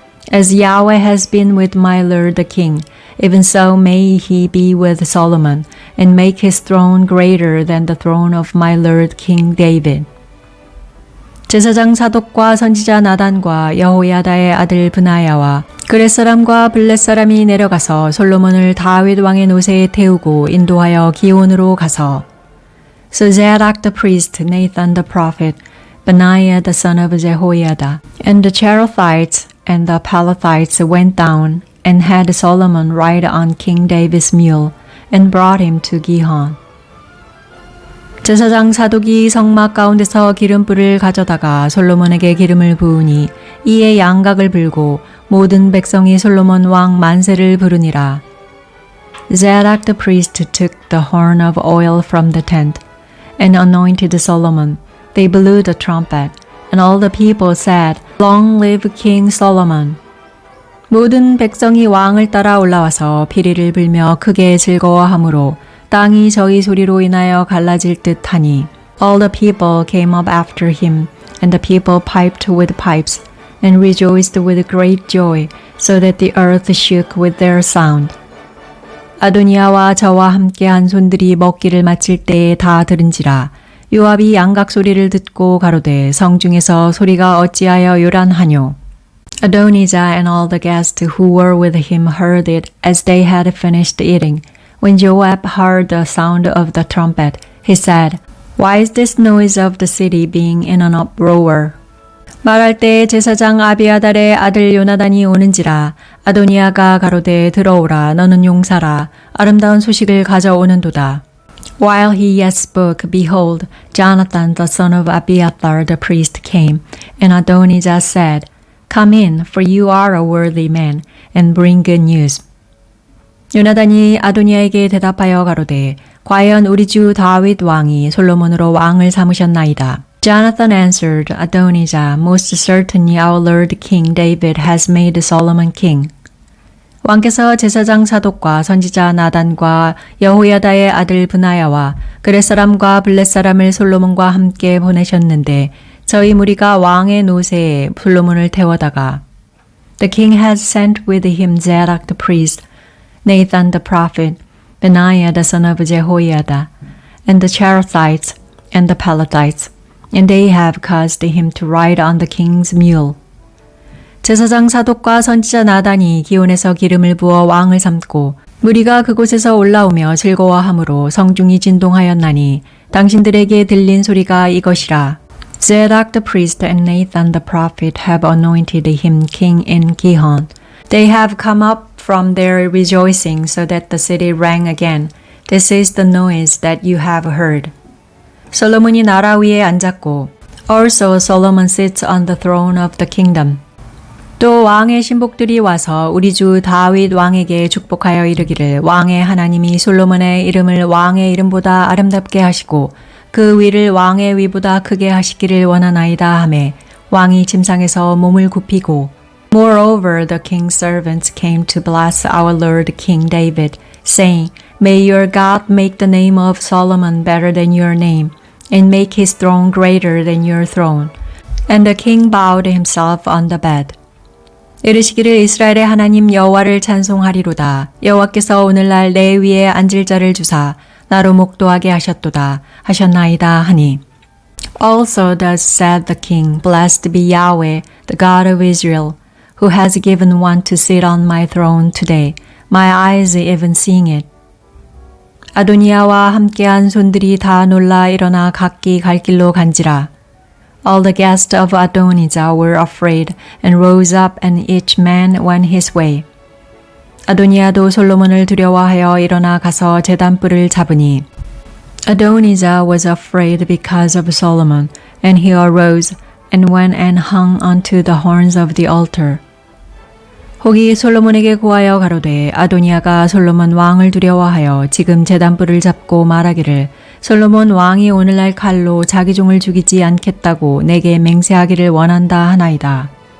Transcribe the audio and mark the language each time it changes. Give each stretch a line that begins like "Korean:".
English: As Yahweh has been with my lord the king, even so may he be with Solomon, and make his throne greater than the throne of my lord King David.
Korean: 제사장 사독과 선지자 나단과 여호야다의 아들 브나야와 그렛 사람과 블렛 사람이 내려가서 솔로몬을 다윗 왕의 노새에 태우고 인도하여 기온으로 가서
English: So Zadok the priest, Nathan the prophet, Benaiah the son of Jehoiada, and the Cherethites and the Pelethites went down and had Solomon ride on King David's mule and brought him to Gihon.
Korean: 제사장 사독이 성막 가운데서 기름불을 가져다가 솔로몬에게 기름을 부으니 이에 양각을 불고 모든 백성이 솔로몬 왕 만세를 부르니라.
English: Zadok the priest took the horn of oil from the tent and anointed Solomon. They blew the trumpet, and all the people said, Long live King Solomon.
Korean: 모든 백성이 왕을 따라 올라와서 피리를 불며 크게 즐거워하므로 땅이 저희 소리로 인하여 갈라질 듯 하니
English: All the people came up after him, and the people piped with pipes, and rejoiced with great joy, so that the earth shook with their sound.
Korean: 아도니아와 저와 함께한 손들이 먹기를 마칠 때에 다 들은지라 요압이 양각 소리를 듣고 가로되 성중에서 소리가 어찌하여 요란하뇨.
English: Adonijah and all the guests who were with him heard it as they had finished eating. When Joab heard the sound of the trumpet, he said, Why is this noise of the city being in an uproar?
Korean: 말할 때 제사장 아비아달의 아들 요나단이 오는지라 아도니아가 가로되 들어오라 너는 용사라 아름다운 소식을 가져오는도다.
English: While he yet spoke, behold, Jonathan the son of Abiathar the priest came, and Adonijah said, Come in, for you are a worthy man, and bring good news.
Korean: 요나단이 아도니아에게 대답하여 가로되 과연 우리 주 다윗 왕이 솔로몬으로 왕을 삼으셨나이다.
English: Jonathan answered Adonijah, Most certainly our Lord King David has made Solomon king.
Korean: 왕께서 제사장 사독과 선지자 나단과 여호야다의 아들 브나야와 그렛 사람과 블렛 사람을 솔로몬과 함께 보내셨는데 저희 무리가 왕의 노새에 솔로몬을 태워다가
English: The king has sent with him Zadok the priest, Nathan the prophet, Benaiah the son of Jehoiada, and the Cherethites and the Pelethites, and they have caused him to ride on the king's mule.
Korean: 제사장 사독과 선지자 나단이 기온에서 기름을 부어 왕을 삼고 무리가 그곳에서 올라오며 즐거워하므로 성중이 진동하였나니 당신들에게 들린 소리가 이것이라.
English: Zadok the priest and Nathan the prophet have anointed him king in Gihon. They have come up from their rejoicing so that the city rang again. This is the noise that you have heard.
Korean: 솔로몬이 나라 위에 앉았고
English: Also Solomon sits on the throne of the kingdom.
Korean: 또 왕의 신복들이 와서 우리 주 다윗 왕에게 축복하여 이르기를 왕의 하나님이 솔로몬의 이름을 왕의 이름보다 아름답게 하시고 그 위를 왕의 위보다 크게 하시기를 원하나이다 하매 왕이 침상에서 몸을 굽히고
English: Moreover the king's servants came to bless our Lord King David, saying, May your God make the name of Solomon better than your name, and make his throne greater than your throne. And the king bowed himself on the bed.
Korean: 이르시기를 이스라엘의 하나님 여호와를 찬송하리로다. 여호와께서 오늘날 내 위에 앉을 자를 주사 나로 목도하게 하셨도다 하셨나이다 하니.
English: Also thus said the king, Blessed be Yahweh, the God of Israel, who has given one to sit on my throne today, my eyes even seeing it.
Korean: 아도니아와 함께한 손들이 다 놀라 일어나 각기 갈 길로 간지라.
English: All the guests of Adonijah were afraid and rose up and each man went his way.
Korean: 아도니아도 솔로몬을 두려워하여 일어나 가서 제단불을 잡으니
English: Adonijah was afraid because of Solomon, and he arose and went and hung onto the horns of the altar.
Korean: 혹이 솔로몬에게 고하여 가로되 아도니아가 솔로몬 왕을 두려워하여 지금 제단불을 잡고 말하기를 솔로몬 왕이 오늘날 칼로 자기 종을 죽이지 않겠다고 내게 맹세하기를 원한다 하나이다.